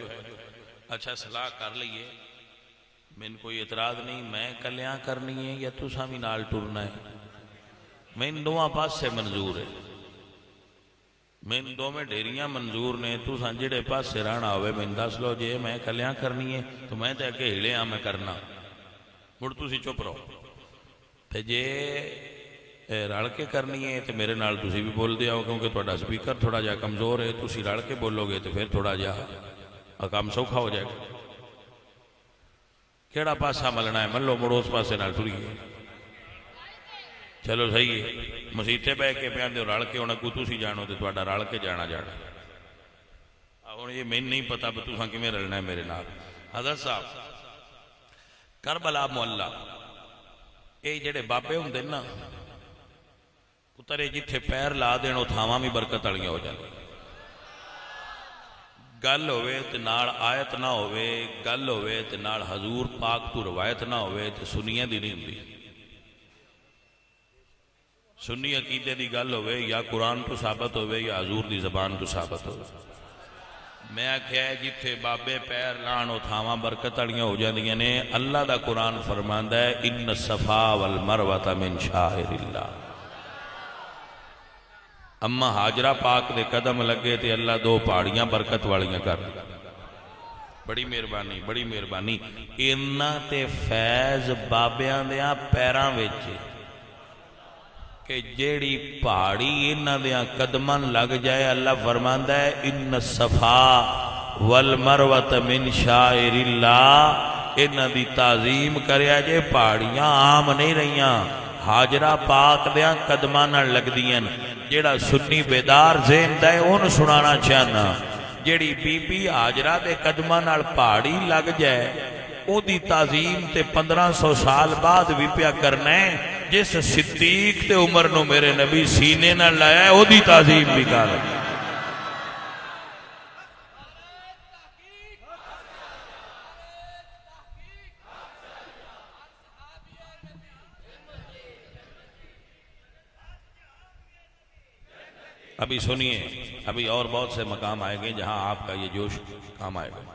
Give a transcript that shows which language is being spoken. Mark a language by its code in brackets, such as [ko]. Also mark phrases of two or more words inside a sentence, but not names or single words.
[pa] اچھا صلاح کر لئیے، میں کوئی اعتراض نہیں، میں کلیاں کرنی ہے یا تساں بھی نال ٹرنا ہے، میں دونوں پاس سے منظور ہے، میں دو میں ڈیریاں منظور نے۔ تساں جڑے پاس سے رہنا ہوئے میں دس لو، جے میں کلیاں کرنی ہے تو میں تے اگے ہلے ہاں میں کرنا، مڑ تسی چپ رہو۔ تے جے رل کے کرنی ہے تو میرے نال تسی بھی بول دیا ہو، کیونکہ تہاڈا سپیکر تھوڑا جا کمزور ہے، تسی رل کے بولو گے تو پھر تھوڑا جا کام سوکھا ہو جائے گا۔ کیڑا پاسا ملنا ہے من لو، مڑو اس پاسے نال ٹریے۔ چلو صحیح ہے، مسیتے بہ کے پہ آدھے رل کے ہونا کو تسی جانو تو تہاڈا رل کے جانا جانا۔ ہوں یہ میں نہیں پتا بھی تساں کیویں رلنا ہے میرے نال۔ حضرت صاحب، کربلا معلّہ یہ جڑے بابے ہوندے نا اترے جتھے پیر لا دین او تھاواں بھی برکت والیاں ہو جاندیاں۔ گل ہوئے تے نال آیت نہ ہوئے، گل ہوئے تے نال حضور پاک تو روایت نہ ہوئے تے سنیاں دی نہیں ہوندی۔ سنی عقیدے دی گل ہوئے یا قرآن تو ثابت ہوئے یا حضور دی زبان تو ثابت ہوئے۔ میں آکھیا ہے جتھے بابے پیر لان او تھاواں برکت والیاں ہو جاندیاں نے۔ اللہ دا قرآن فرماندا ہے [ar] ان الصفا والمروہ من شعائر اللہ۔ [pa] اما حاجرہ پاک دے قدم لگے تے اللہ دو پہاڑیاں برکت والیاں کر دی۔ بڑی مہربانی، بڑی مہربانی۔ انہاں تے فیض بابیاں دیاں پیراں وچ کہ جیڑی پہاڑی انہاں دیاں قدماں لگ جائے، اللہ فرماندا ہے [ar] ان الصفا والمروہ من شعائر اللہ۔ [pa] انہاں دی تعظیم کریا جے، پہاڑیاں عام نہیں رہیاں، حاجرہ پاک دیاں قدماں نال لگ دیاں۔ جیڑا سنی بیدار ذہن دا ہے اون سنانا چاہنا، جیڑی بی بی حاجرہ دے قدماں نال پہاڑی لگ جائے او دی تعظیم تے 1500 سال بعد بھی پیا کرنا ہے۔ جس صدیق تے عمر نو میرے نبی سینے نہ لایا ہے او دی تعظیم بھی کر۔ [ur] ابھی سنیے، ابھی اور بہت سے مقام آئے گے جہاں آپ کا یہ جوش کام آئے گا۔